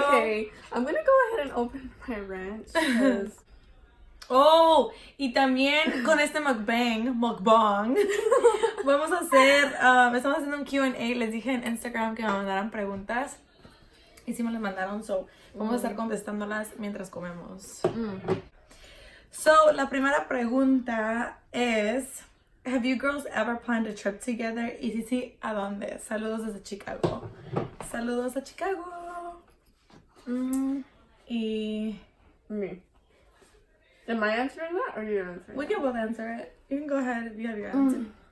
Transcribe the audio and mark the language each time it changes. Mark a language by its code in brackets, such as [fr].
[en] Okay, I'm gonna go ahead and open my ranch. [es] Oh, y también con este mukbang, vamos a hacer, estamos haciendo un Q&A. Les dije en Instagram que me mandaran preguntas. Y sí me las mandaron, [en] so [es] vamos a estar contestándolas mientras comemos. [en] So, [es] la primera pregunta es... [en] Have you girls ever planned a trip together? [es] Y si sí, ¿a dónde? Saludos desde Chicago. Saludos a Chicago. Y... [en] Me. Am I answering that or you answering? We can both answer it. You can go ahead if you have your answer.